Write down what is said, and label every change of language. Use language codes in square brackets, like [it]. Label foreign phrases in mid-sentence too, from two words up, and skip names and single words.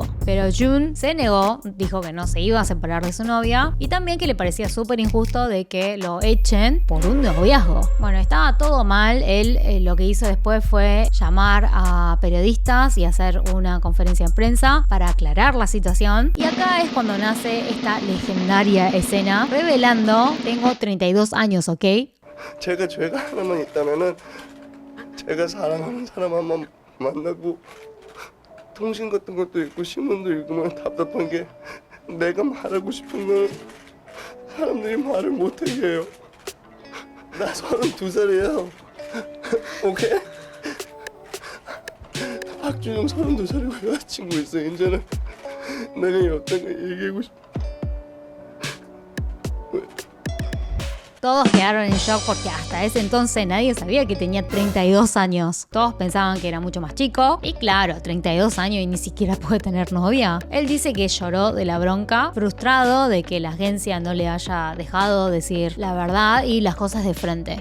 [es] Pero Jun se negó, dijo que no se iba a separar de su novia y también que le parecía súper injusto de que lo echen por un noviazgo. Bueno, estaba todo mal. Él lo que hizo después fue llamar a periodistas y hacer una conferencia de prensa para aclarar la situación. Y acá es cuando nace esta legendaria escena revelando: tengo 32 años, ¿ok? [ko] 제가 죄가 하나만 있다면은 제가 사랑하는 사람 한 번 만나고 통신 같은 것도 읽고 신문도 읽으면 답답한 게 내가 말하고 싶은 건 사람들이 말을 못하게 해요. 나 32살이에요. 오케이? 박준영 32살이고 여자친구 있어. 이제는 내가 이 어떤 거 얘기하고 싶어. [es] Todos quedaron en shock porque hasta ese entonces nadie sabía que tenía 32 años. Todos pensaban que era mucho más chico. Y claro, 32 años y ni siquiera puede tener novia. Él dice que lloró de la bronca, frustrado de que la agencia no le haya dejado decir la verdad y las cosas de frente.